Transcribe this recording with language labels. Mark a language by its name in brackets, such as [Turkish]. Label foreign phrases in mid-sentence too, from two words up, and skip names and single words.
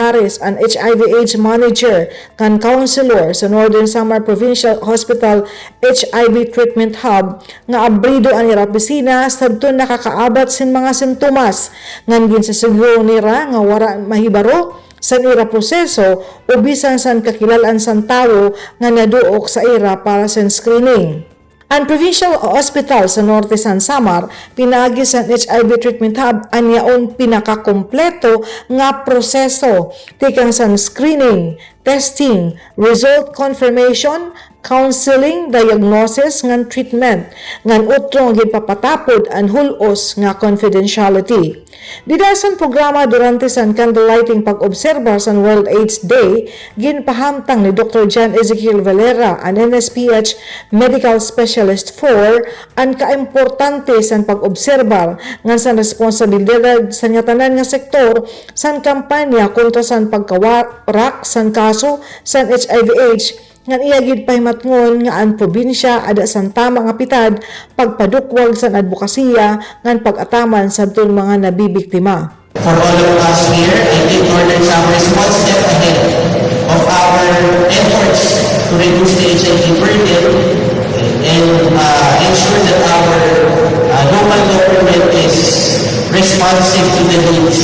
[Waray] Harris, an [English] HIV/AIDS manager [Waray] kan counselor sa Northern Samar Provincial Hospital HIV Treatment Hub nga abrido ang ira opisina sabton nakakaabat sin mga simptomas ngan ginsasiguro nira nga wara mahibaro san ira proseso o bisan san kakilalan san tawo nga naduok sa ira para sa screening. Ang Provincial Hospital sa Norte San Samar pinaagi sa HIV Treatment Hub anyaon pinakakompleto nga proseso tikang san screening, testing, [English] result confirmation, [Waray] counseling, diagnosis ngan treatment ngan utro nga gipapatapod ang hulos nga confidentiality. Didasan programa durante san candlelighting pag-obserba sa World AIDS Day, ginpahamtang ni Dr. John Ezekiel Valera, an NSPH Medical Specialist 4, ang kaimportante san pag-obserba ngan san responsibilidad sa tanan nga sektor san kampanya kontra san pagkawarak san kaso san HIV/AIDS ngan iyagid pahimatngon nga ang probinsya ada san tama nga pitad pagpadukwag san advokasya ngan pag-ataman sabton mga nabibiktima. [English] For all of us here, I think Northern Samar is one step ahead of our efforts to reduce the HIV burden and ensure that our local government is responsive to the needs.